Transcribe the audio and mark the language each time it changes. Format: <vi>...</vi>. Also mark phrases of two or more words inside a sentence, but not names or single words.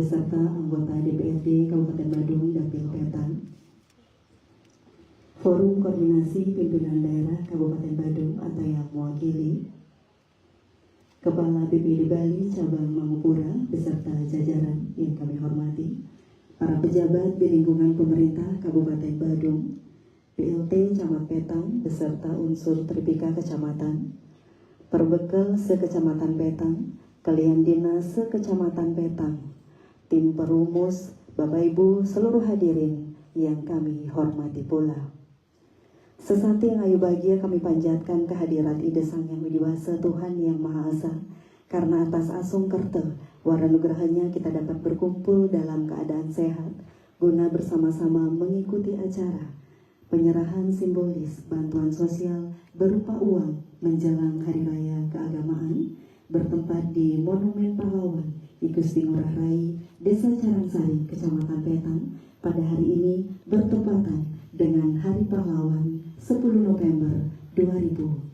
<id>beserta anggota DPRD Kabupaten Badung Dapil Petan, Forum Koordinasi Pimpinan Daerah Kabupaten Badung atau yang mewakili, Kepala BPD Bali Cabang Mangupura beserta jajaran yang kami hormati, para pejabat di lingkungan pemerintah Kabupaten Badung, PLT Camat Petang beserta unsur Tripika Kecamatan, Perbekal Sekecamatan Petang, Kalian Dinas Sekecamatan Petang, tim perumus, Bapak Ibu seluruh hadirin yang kami hormati pula. Sesati yang ayu bahagia kami panjatkan kehadirat Ida Sang Yang Widiwasa Tuhan Yang Maha Esa, karena atas asung kerte warna nugrahanya kita dapat berkumpul dalam keadaan sehat guna bersama-sama mengikuti acara penyerahan simbolis bantuan sosial berupa uang menjelang Hari Raya Keagamaan bertempat di Monumen Pahlawan Igusti Ngurah Rai, Desa Carangsari, Kecamatan Petang pada hari ini bertepatan dengan Hari Pahlawan 10 November 2025.</id>